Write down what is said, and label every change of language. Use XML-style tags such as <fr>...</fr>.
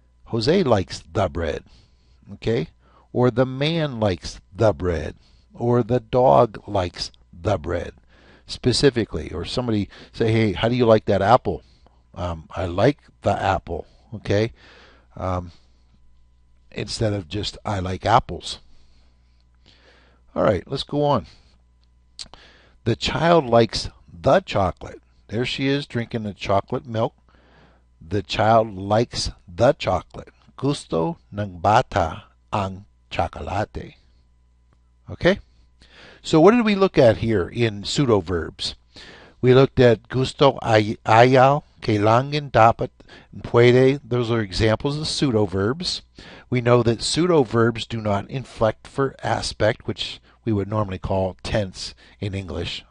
<en>Jose likes the bread. Okay? Or the man likes the bread. Or the dog likes the bread specifically. Or somebody say, hey, how do you like that apple? I like the apple. Okay? Instead of just I like apples. All right, let's go on. The child likes the chocolate. There she is drinking the chocolate milk. The child likes the chocolate.</en> <tl>Gusto ng bata ang chocolate.</tl> <en>Okay? So what did we look at here in pseudo verbs? We looked at gusto, ayaw, kailangan, dapat, and puede. Those are examples of pseudo verbs. We know that pseudo verbs do not inflect for aspect, which we would normally call tense in English.</en>